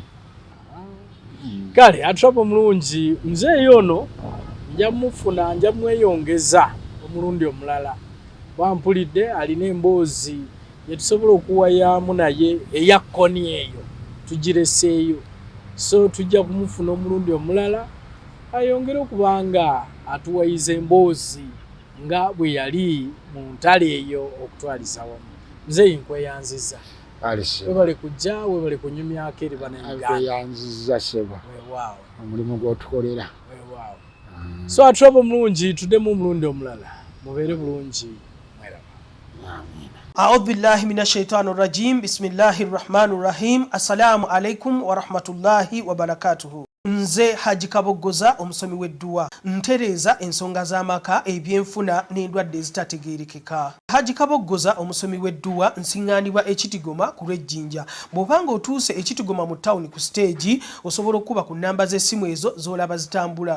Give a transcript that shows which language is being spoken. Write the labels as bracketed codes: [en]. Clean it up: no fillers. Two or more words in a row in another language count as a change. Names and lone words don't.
[lg] Kale atrapa mulungi mzee ono nja mufuna nja mweyongeza omulundi omulala wampulidde alina emboozi yetusobola okuwayamu naye eyakkoni eyo tugireseeyo so tujja kumufuna omulundi omulala ayongere okubanga atuwayiza emboozi nga bwe yali mu ntale eyo okutwaliza wamu. Mzee nkweyanziza webale kujja webale kunyumyako eri banayanziza seba omulimu gw'otukolera. So atrapa mulungi tuddemu omulundi omulala mubeere bulungi mweraba. [ar] أعوذ بالله من الشيطان الرجيم. بسم الله الرحمن الرحيم. السلام عليكم ورحمة الله وبركاته. [lg] Nze Haji Kabogoza omusomi w'edduwa ntereeza ensonga z'amaka ebyenfuna n'endwadde ezitategeerekeka. Haji Kabogoza omusomi w'edduwa nsiŋŋaanibwa Ekitigoma ku Lwejjinja. Bw'obanga otuuse Ekitigoma mu ttawuni ku siteegi osobola okuba ku nnamba z'essimu ezo z'olaba zitambula.